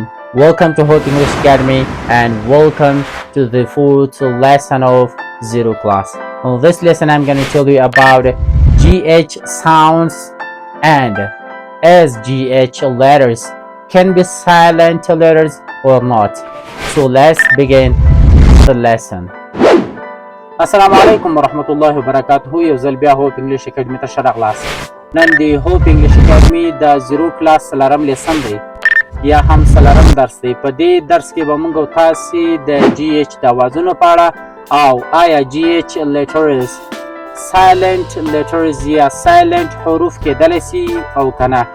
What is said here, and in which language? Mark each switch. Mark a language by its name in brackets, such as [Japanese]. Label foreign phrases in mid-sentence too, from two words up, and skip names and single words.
[English] Welcome to Hope English Academy and welcome to the fourth lesson of Zero class. On this lesson I'm going to tell you about GH sounds and SGH letters can be silent letters or not. So let's begin the lesson. [Arabic] السلام علیکم ورحمت الله وبرکاته. [Pashto] یو ځل بیا هوپ انګلیش اکیډمي ته ښه راغلاست. نن د هوپ انګلیش اکیډمي د زیرو کلاس څلورم لیسن دی یا هم څلورم درس دی. په دې درس کې به موږ او تاسې د جی ایچ د اوازونو په اړه او آیا [English] GH letters silent letters [Pashto] یا سایلنټ حروف کېدلی سي او که نه.